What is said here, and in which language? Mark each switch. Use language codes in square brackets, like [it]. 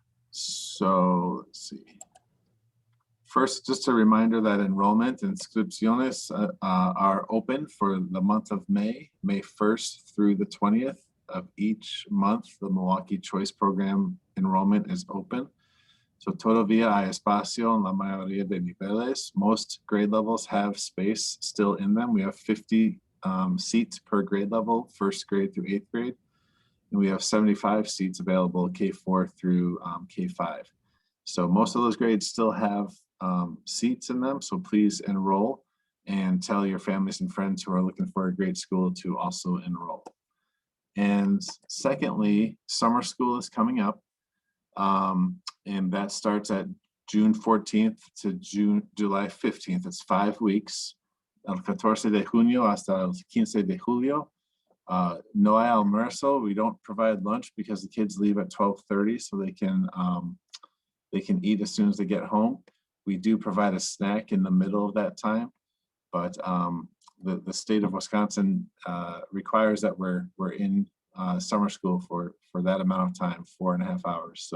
[en] So let's see. First, just a reminder that enrollment and inscripciones are open for the month of May 1st through the 20th of each month. The Milwaukee Choice Program enrollment is open. [es] So todavía hay espacio en la mayoría de niveles. [en] Most grade levels have space still in them. We have 50 seats per grade level, first grade through 8th grade. And we have 75 seats available K4 through K5. So most of those grades still have seats in them. So please enroll and tell your families and friends who are looking for a great school to also enroll. And secondly, summer school is coming up. And that starts at June 14th to July 15th. It's 5 weeks. [es] El 14 de junio hasta el 15 de julio. No hay almuerzo. [en] We don't provide lunch because the kids leave at 12:30, so they can eat as soon as they get home. We do provide a snack in the middle of that time, but the state of Wisconsin requires that we're in summer school for that amount of time, 4.5 hours.